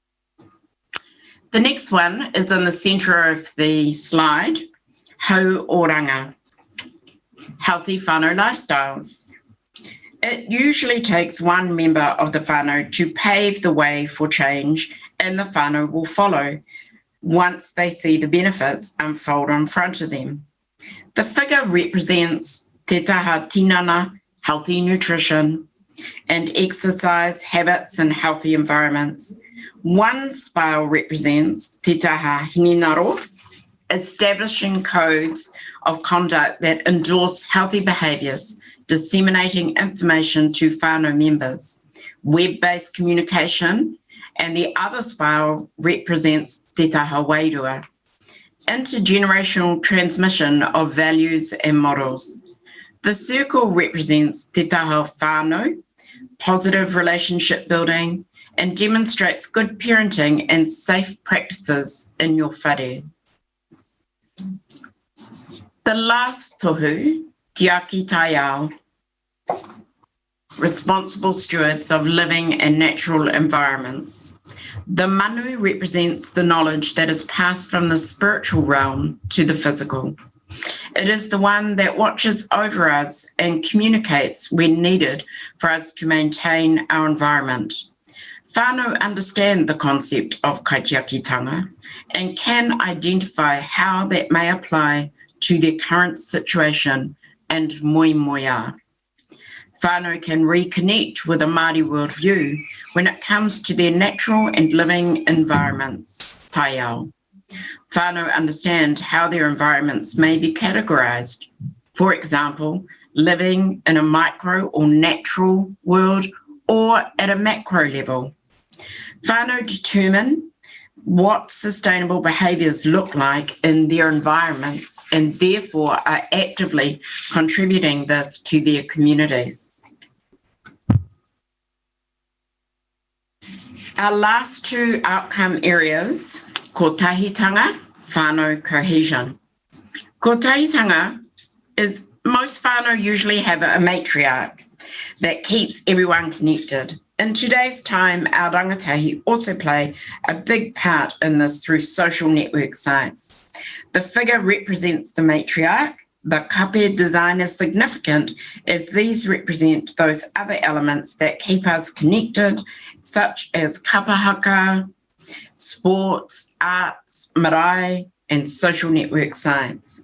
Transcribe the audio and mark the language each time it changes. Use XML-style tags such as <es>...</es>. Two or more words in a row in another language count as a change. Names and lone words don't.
<en>The next one is in the centre of the slide,</en> <mi>Hau Oranga,</mi> <en>healthy whānau lifestyles. It usually takes one member of the whānau to pave the way for change, and the whānau will follow once they see the benefits unfold in front of them. The figure represents</en> <mi>te taha tinana,</mi> <en>healthy nutrition, and exercise habits in healthy environments. One spile represents</en> <mi>te taha hininaro,</mi> <en>establishing codes of conduct that endorse healthy behaviours, disseminating information to whānau members, web-based communication, and the other spile represents</en> <mi>te taha wairua,</mi> <en>intergenerational transmission of values and models. The circle represents</en> <mi>te taha whānau,</mi> <en>positive relationship building, and demonstrates good parenting and safe practices in your whare. The last</en> <mi>tohu, te aki tai ao,</mi> <en>responsible stewards of living and natural environments. The manu represents the knowledge that is passed from the spiritual realm to the physical. It is the one that watches over us and communicates when needed for us to maintain our environment. Whānau understand the concept of kaitiakitanga and can identify how that may apply to their current situation and moimoia. Whānau can reconnect with a Māori worldview when it comes to their natural and living environments,</en> <mi>tai ao.</mi> <en>Whānau understand how their environments may be categorised. For example, living in a micro or natural world or at a macro level. Whānau determine what sustainable behaviours look like in their environments and therefore are actively contributing this to their communities. Our last two outcome areas, kotahitanga, whānau cohesion. Kotahitanga is most whānau usually have a matriarch that keeps everyone connected. In today's time, our rangatahi also play a big part in this through social network sites. The figure represents the matriarch. The kape design is significant as these represent those other elements that keep us connected, such as kapahaka, sports, arts, marae, and social network science.</en>